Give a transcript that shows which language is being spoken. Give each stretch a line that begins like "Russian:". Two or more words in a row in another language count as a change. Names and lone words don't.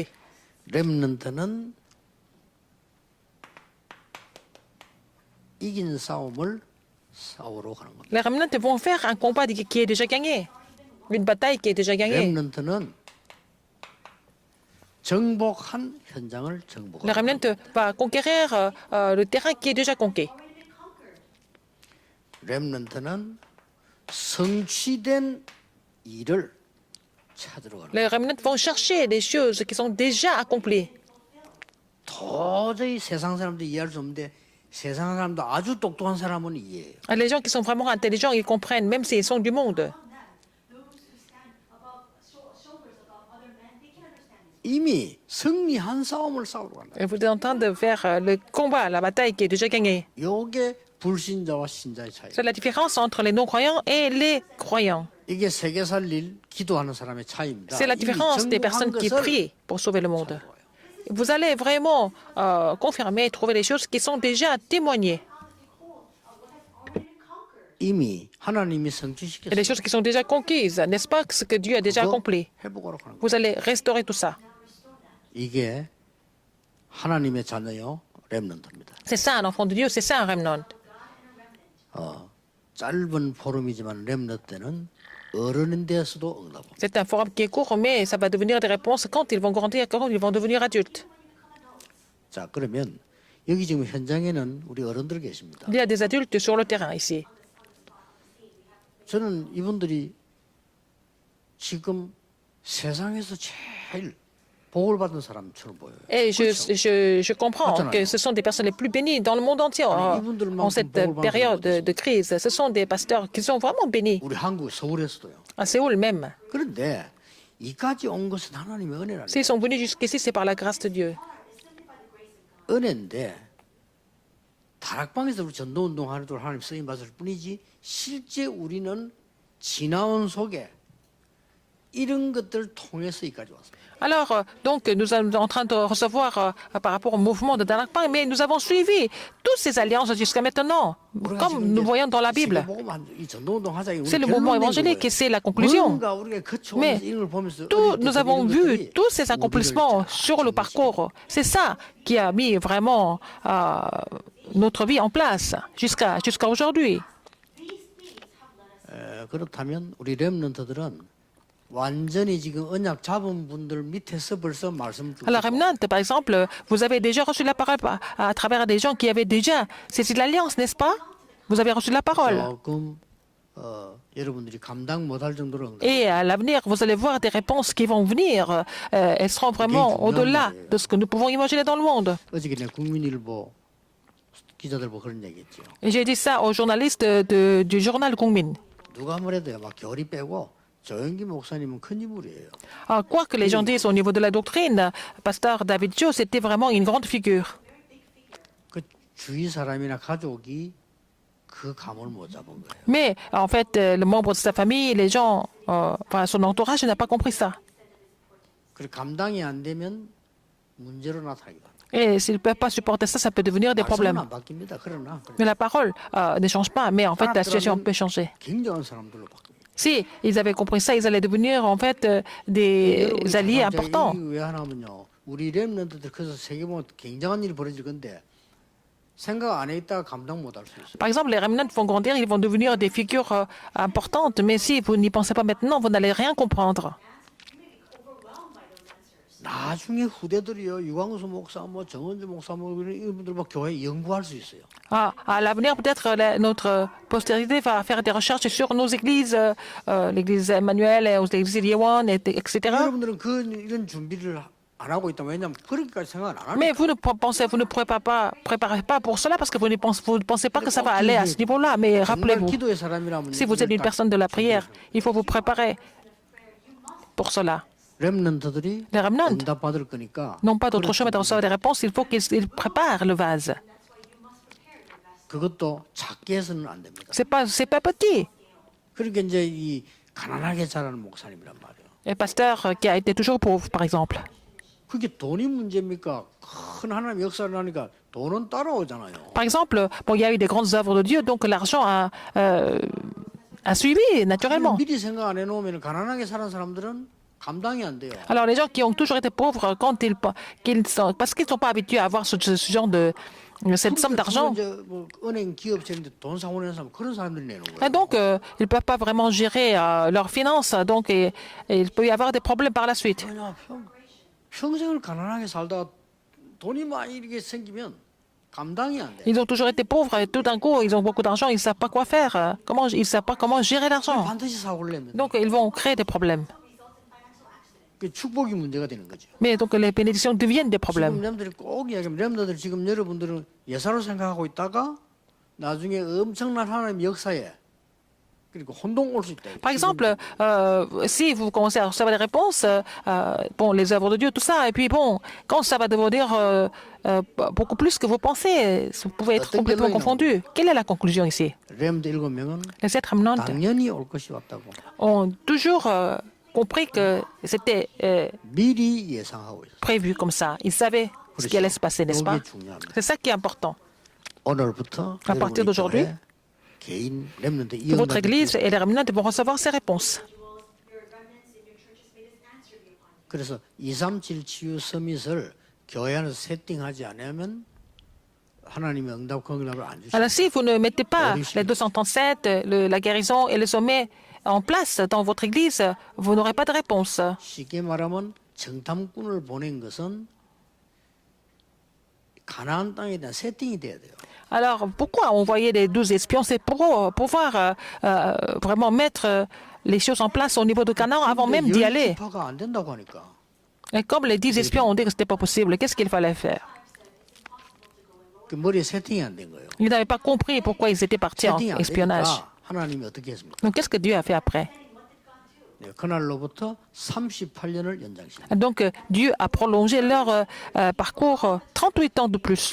Korean: 렘넌트는 이긴 싸움을 싸우러 가는 겁니다.
French: Les remnants vont faire un combat qui est déjà gagné. Une bataille qui est déjà gagnée.
Korean: 렘넌트는 정복한 현장을
French: Le
Korean: 정복하는
French: remnant va conquérir le terrain qui est déjà conquis.
Korean: 렘넌트는 성취된 일을 찾으러 가는
French: Les remnants vont chercher des choses qui sont déjà accomplies.
Korean: 도저히 세상 사람도 이해할 수 없는데 세상 사람도 아주 똑똑한 사람은 이해해요.
French: Les gens qui sont vraiment intelligents, ils comprennent, même s'ils sont du monde.
Korean: 이미 승리한 싸움을 싸우러 간다.
French: Et vous êtes en train de faire le combat, la bataille qui est déjà gagnée.
Korean: 이게 불신자와 신자의 차이.
French: C'est la différence entre les non-croyants et les croyants.
Korean: 이게 세계 살릴 기도하는 사람의 차이입니다.
French: C'est la différence des personnes qui prient pour sauver le monde. Vous allez vraiment confirmer, trouver les choses qui sont déjà témoignées.
Korean: 이미 하나님이
French: Et les
Korean: 성취시켰어요.
French: choses qui sont déjà conquises, n'est-ce pas ce que Dieu a déjà accompli?
Korean: 회복하러 가는 거예요.
French: Vous allez restaurer tout ça.
Korean: 이게 하나님의 자녀요 렘넌트입니다.
French: C'est ça un enfant de Dieu, c'est ça un remnant.
Korean: 짧은 포럼이지만 렘넌트 때는 어른인 데서도 응답.
French: C'est un forum qui est court, mais ça va devenir des réponses quand ils vont grandir, quand ils vont devenir adultes.
Korean: 자 그러면 여기 지금 현장에는 우리 어른들 계십니다.
French: Il y a des adultes sur le terrain ici.
Korean: 저는 이분들이 지금 세상에서 제일 복을 받은 사람처럼 보여요.
French: Et je comprends que ce sont des personnes les plus bénies dans le monde entier en cette période de crise. Ce sont des pasteurs qui sont vraiment bénis,
Korean: 우리 한국 서울에서도요.
French: à Séoul même.
Korean: 그런데 이까지 온 것은 하나님의 은혜라는
French: S'ils sont venus jusqu'ici, c'est par la grâce de Dieu.
Korean: 은혜인데 다락방에서 우리 전도운동 하는 동안 하나님 쓰임 받을 뿐이지 실제 우리는 지나온 속에 이런 것들을 통해서 여기까지 왔습니다.
French: Alors, donc, nous sommes en train de recevoir par rapport au mouvement de Danakpang, mais nous avons suivi toutes ces alliances jusqu'à maintenant, comme nous voyons dans la Bible. C'est le mouvement évangélique et c'est la conclusion. Mais nous avons vu tous ces accomplissements sur le parcours. C'est ça qui a mis vraiment notre vie en place jusqu'à aujourd'hui.
Korean: 그렇다면 우리 렘넌트들은 완전히 지금 언약 잡은 분들 밑에서 벌써 말씀
French: À la Remnant, par exemple, vous avez déjà reçu la parole à travers des gens qui avaient déjà saisi l'alliance, n'est-ce pas? Vous avez reçu la parole.
Korean: 조금 여러분들이 감당 못할 정도로
French: Et à l'avenir, vous allez voir des réponses qui vont venir. Elles seront vraiment au-delà de ce que nous pouvons imaginer dans le monde.
Korean: 어저께 내 국민일보 기자들보 그런 얘기했죠.
French: Et j'ai dit ça aux journalistes du journal Gongmin.
Korean: 누가 뭐래도요, 막 결이 빼고 조영기 목사님은 큰 인물이에요.
French: Quoi que les gens disent au niveau de la doctrine, pasteur David Cho, c'était vraiment une grande figure.
Korean: 그 주위 사람이나 가족이 그 감을 못 잡은 거예요.
French: Mais en fait, le membre de sa famille, les gens, enfin, son entourage n'a pas compris ça.
Korean: 그 감당이 안 되면 문제로 나타나기도 합니다.
French: Et s'ils ne peuvent pas supporter ça, ça peut devenir des
Korean: 말씀은
French: problèmes.
Korean: 안 바뀝니다. 그러나
French: Mais la parole ne change pas, mais en fait, la situation peut changer.
Korean: 굉장한 사람들로 바뀝니다.
French: Si ils avaient compris ça, ils allaient devenir en fait des alliés importants.
Korean: 왜 하냐면요, 우리 렘넌트들 그래서 세계 보면 굉장한 일이 벌어질 건데 생각 안에 있다가 감당 못할 수 있어요.
French: Par exemple, les remnants vont grandir, ils vont devenir des figures importantes, mais si vous n'y pensez pas maintenant, vous n'allez rien comprendre.
Korean: 나중에 후대들이요, 유광수 목사, 뭐 정은주 목사, 뭐 이분들 뭐 교회 연구할 수 있어요.
French: À l'avenir, peut-être notre postérité va faire des recherches sur nos églises, l'église Emmanuel, l'église Yeewon, etc.
Korean: 여러분들은 이런 준비를 안 하고 있다. 왜냐하면 그렇게까지 생각 안 하니까.
French: Mais vous ne préparez pas pour cela parce que vous ne pensez pas que ça va aller à ce niveau-là. Mais rappelez-vous,
Korean: 기도의 사람이라면
French: si vous êtes une personne de la prière, il faut vous préparer pour cela.
Korean: 렘넌트들이
French: Les remnants
Korean: 응답 받을 거니까
French: n'ont pas d'autre choix mais de recevoir des réponses. Il faut qu'ils préparent le vase.
Korean: 그것도 작게 해서는 안 됩니다.
French: C'est pas petit.
Korean: 그러니까 이제 이 가난하게 자라는 목사님이란 말이에요.
French: Un pasteur qui a été toujours pauvre, par exemple.
Korean: 그게 돈이 문제입니까? 큰 하나님 역사를 하니까 돈은 따라오잖아요.
French: Par exemple, bon, il y a eu des grandes œuvres de Dieu, donc l'argent a suivi naturellement.
Korean: 미리 생각 안 해놓으면 가난하게 사는 사람들은 감당이 안 돼요.
French: Alors les gens qui ont toujours été pauvres, parce qu'ils ne sont pas habitués à avoir ce genre cette somme d'argent,
Korean: 뭐 은행 기업체인데 돈 사고 내는 사람 그런 사람들이 내는 거예요.
French: et donc ils ne peuvent pas vraiment gérer leurs finances, donc et il peut y avoir des problèmes par la suite.
Korean: 왜냐, 평생을 가난하게 살다가 돈이 많이 이렇게 생기면 감당이 안 돼.
French: Ils ont toujours été pauvres et tout d'un coup ils ont beaucoup d'argent, ils ne savent pas quoi faire, ils ne savent pas comment gérer l'argent.
Korean: 반드시 사고를 내면
French: Donc ils vont créer des problèmes.
Korean: 그 축복이 문제가 되는 거죠.
French: Mais donc les bénédictions deviennent des
Korean: 지금
French: problèmes.
Korean: 렘들이 꼭 이야기하면 렘들 지금 여러분들은 예사로 생각하고 있다가 나중에 엄청난 하나님의 역사에 그리고 혼동 올 수 있다.
French: Par exemple, si vous commencez à recevoir des réponses, bon, les œuvres de Dieu, tout ça, et puis bon, quand ça va devenir beaucoup plus que vous pensez, vous pouvez être complètement confondu. Quelle est la conclusion ici?
Korean: 렘들 7명은
French: Les sept remnants
Korean: 당연히 올 것이 왔다고.
French: ont toujours compris que c'était
Korean: 미리 예상하고 있어요.
French: prévu comme ça. Ils savaient ce qui allait se passer, n'est-ce pas?
Korean: 이게 중요합니다.
French: C'est ça qui est important.
Korean: 오늘부터
French: À partir d'aujourd'hui,
Korean: 개인 렘넌트
French: votre église et les remnants vont recevoir ces réponses.
Korean: 그래서 237 치유 서밋을 교회 안에서 세팅하지 않으면 하나님의 응답 응답을 안 주시죠.
French: Alors si vous ne mettez pas les 237, la guérison et le sommet en place dans votre église, vous n'aurez pas de réponse.
Korean: 쉽게 말하면 정탐꾼을 보낸 것은 가나안 땅에 대한 세팅이 돼야 돼요.
French: Alors pourquoi envoyer les 12 espions? C'est pour pouvoir vraiment mettre les choses en place au niveau de Canaan avant même d'y aller.
Korean: 지파가 안 된다고 하니까
French: Et comme les 10 espions ont dit que ce n'était pas possible, qu'est-ce qu'il fallait faire?
Korean: 그 머리에 세팅이 안 된 거예요.
French: Ils n'avaient pas compris pourquoi ils étaient partis en
Korean: 세팅이 안
French: espionnage.
Korean: 되니까 하나님이 어떻게 했습니까?
French: Donc, qu'est-ce que Dieu a fait après?
Korean: 네, 그날로부터 38년을 연장시켰어요.
French: Donc, Dieu a prolongé leur parcours 38 ans de plus,